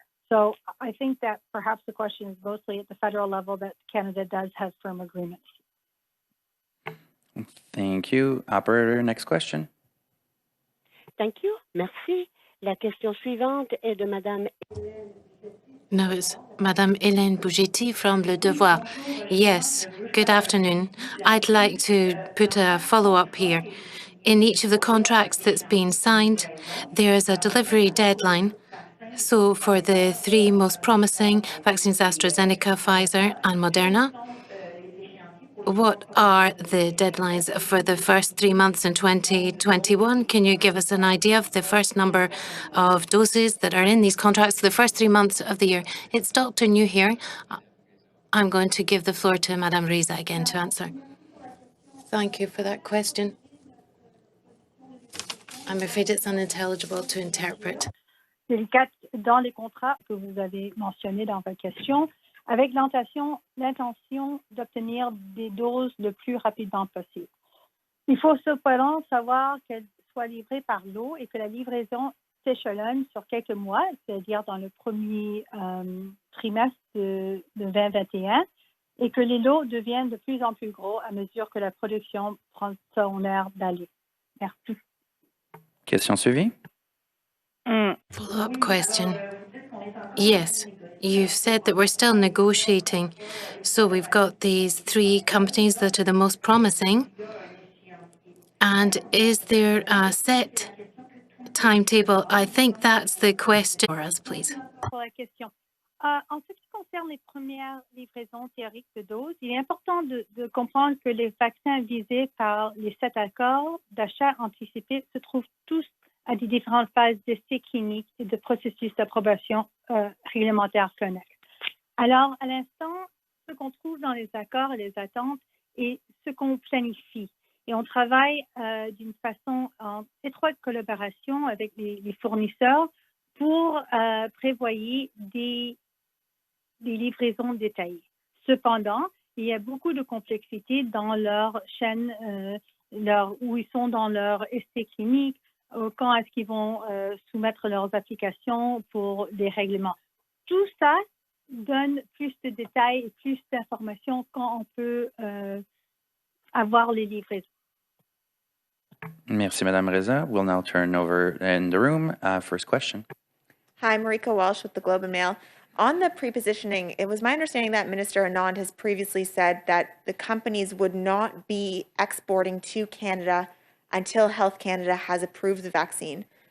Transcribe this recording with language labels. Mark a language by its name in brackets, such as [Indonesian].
[English] So I think that perhaps the question is mostly at the federal level that Canada does have firm agreements. Thank you. Operator, next question. Thank you. Merci. [French] La question suivante est de Madame. [English] No, it's Madame Hélène Bougetti from Le Devoir. Yes, good afternoon. I'd like to put a follow-up here. In each of the contracts that's been signed, there is a delivery deadline. So for the 3 most promising vaccines, AstraZeneca, Pfizer, and Moderna, what are the deadlines for the first 3 months in 2021? Can you give us an idea of the first number of doses that are in these contracts for the first 3 months of the year? It's Dr. New here. I'm going to give the floor to Madame Reza again to answer. Thank you for that question. I'm afraid it's unintelligible to interpret. [French] Dans les contrats que vous avez mentionnés dans votre question, avec l'intention d'obtenir des doses le plus rapidement possible. Il faut cependant savoir qu'elles soient livrées par lot et que la livraison s'échelonne sur quelques mois, c'est-à-dire dans le premier trimestre de 2021, et que les lots deviennent de plus en plus gros à mesure que la production prend son air d'aller. Merci. Question suivie. [English] Follow-up question. Yes, you've said that we're still negotiating. So we've got these 3 companies that are the most promising. And is there a set timetable? I think that's the question for us, please. [French] Pour la question. En ce qui concerne les premières livraisons théoriques de doses, il est important de comprendre que les vaccins visés par les 7 accords d'achat anticipé se trouvent tous à des différentes phases d'essais cliniques et de processus d'approbation réglementaire connexes. Alors, à l'instant, ce qu'on trouve dans les accords et les attentes est ce qu'on planifie. Et on travaille d'une façon en étroite collaboration avec les fournisseurs pour prévoyer des livraisons détaillées. Cependant, il y a beaucoup de complexité dans leur chaîne, où ils sont dans leur essai clinique, quand est-ce qu'ils vont soumettre leurs applications pour des règlements. Tout ça donne plus de détails et plus d'informations quand on peut avoir les livraisons. Merci, Madame Reza. [English] We'll now turn over in the room. First question. Hi, Marika Walsh with the Globe and Mail. On the prepositioning, it was my understanding that Minister Anand has previously said that the companies would not be exporting to Canada until Health Canada has approved the vaccine.